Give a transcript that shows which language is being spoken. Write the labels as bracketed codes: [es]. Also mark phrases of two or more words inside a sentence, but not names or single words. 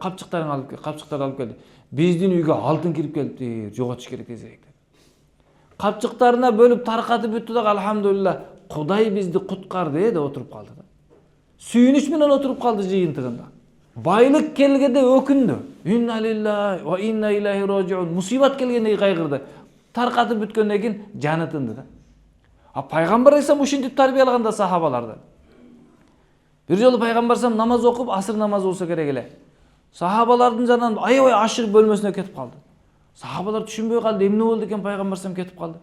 [ky] Капчыктарын алып кел, капчыктарды алып келди. Биздин үйгө алтын кирип келипти, жоготуш керек тезирээк. Капчыктарына бөлүп таркатып бүттү да, алхамдулилла, Кудай бизди куткарды деп отуруп калды да. Сүйүнүч менен отуруп калды жыйынтыгында. Байлык келгенде өкүндү. [ar] إنا لله وإنا إليه راجعون. [ky] Мусибат келгенде кайгырды. Таркатып бүткөндөн кийин жаны тынды да. Пайгамбар алейхиссалам ушинтип тарбиялаганда сахабаларды. Бир жолу пайгамбар алейхиссалам намаз окуп, асыр намазы болсо керек эле. Сахабалардын жанынан аябай ашыгып бөлмөсүнө кетип калды. Сахабалар түшүнбөй калды, эмне болду экен, пайгамбар алейхиссалам кетип калды.